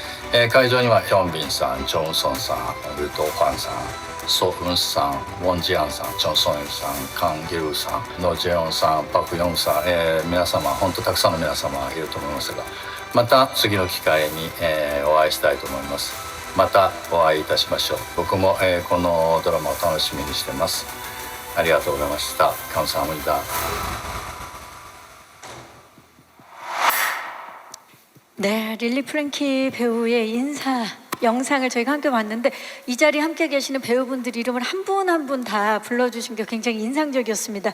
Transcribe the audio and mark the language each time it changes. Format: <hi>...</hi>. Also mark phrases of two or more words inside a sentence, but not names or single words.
<ja>会場にはヒョンビンさん、チョンソンさん、ルト・ファンさん、ソ・ウンスさん、ウォン・ジアンさん、チョン・ソンユさん、カン・ギルウさん、ノ・ジェヨンさん、パク・ヨンさん、皆様本当たくさんの皆様がいると思いますが、また次の機会に、お会いしたいと思います。またお会いいたしましょう。僕も、このドラマを楽しみにしてます。ありがとうございました。감사합니다。</ja> <ko>네, 릴리 프랭키 배우의 인사 영상을 저희가 함께 봤는데 이 자리에 함께 계시는 배우분들 이름을 한 분 한 분 다 불러주신 게 굉장히 인상적이었습니다.</ko>